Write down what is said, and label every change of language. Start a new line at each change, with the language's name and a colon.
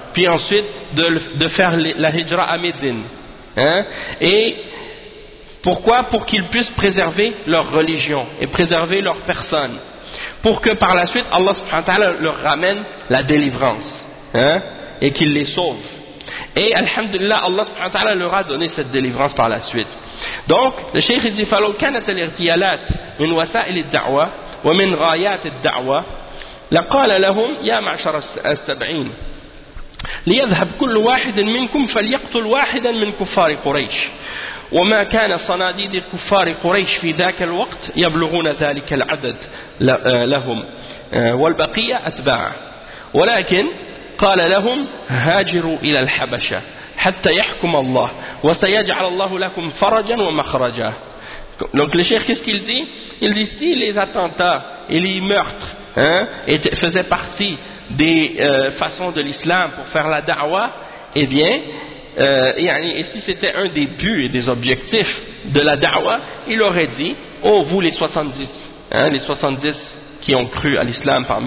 French: Puis ensuite, de faire la hijra à Médine. Et pourquoi? Pour qu'ils puissent préserver leur religion et préserver leur personne. Pour que par la suite, Allah subhanahu wa ta'ala leur ramène la délivrance. Et qu'il les sauve. Et alhamdulillah, Allah subhanahu wa ta'ala leur a donné cette délivrance par la suite. Donc, le cheikh dit,
Arabic: « فَلَوْ كَانَتَ الْإِرْتِيَالَاتِ مِنْ وَسَائِلِ الدَّعْوَى وَمِنْ غَايَاتِ الدَّعْوَى لَقَالَ لَهُمْ يَا مَعْشَرَ السَّبْعِينَ لِيَذْهَبْ كُلُّ وَاحِدٍ مِنْكُمْ فَلْيَقْتُلْ وَاحِدًا مِنْ كُفَّارِ قُرَيْشٍ وما كان صناديد كفار قريش في ذاك الوقت يبلغون ذلك العدد لهم والبقية أتباع ولكن قال لهم هاجروا إلى الحبشة حتى يحكم الله وسيجعل الله لكم فرجا ومخرجا.
French: Donc le cheikh, qu'est-ce qu'il dit? Il dit, si les attentats et les meurtres faisaient partie des façons de l'islam pour faire la da'wah, eh bien et si c'était un des buts et des objectifs de la da'wah, il aurait dit, oh vous les 70, les 70 qui ont cru à l'islam